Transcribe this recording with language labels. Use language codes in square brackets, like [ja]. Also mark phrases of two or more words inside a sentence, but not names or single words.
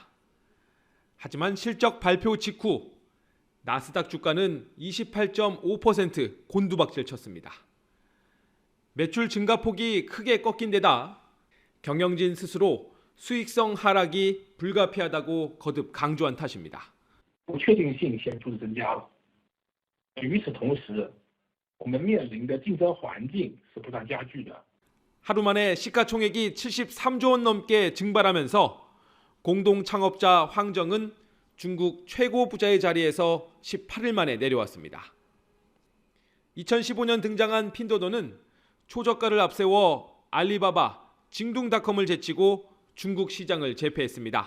[ko] 하지만 실적 발표 직후 나스닥 주가는 28.5% 곤두박질 쳤습니다. 매출 증가폭이 크게 꺾인 데다 경영진 스스로 수익성 하락이 불가피하다고 거듭 강조한 탓입니다. [zh] 不确定性显著增加了。与此同时，我们面临的竞争环境是不断加剧的。 [ko] 하루 만에 시가총액이 73조 원 넘게 증발하면서 공동 창업자 황정은 중국 최고 부자의 자리에서 18일 만에 내려왔습니다. 2015년 등장한 핀더더는 초저가를 앞세워 알리바바, 징둥닷컴을 제치고 중국 시장을 제패했습니다.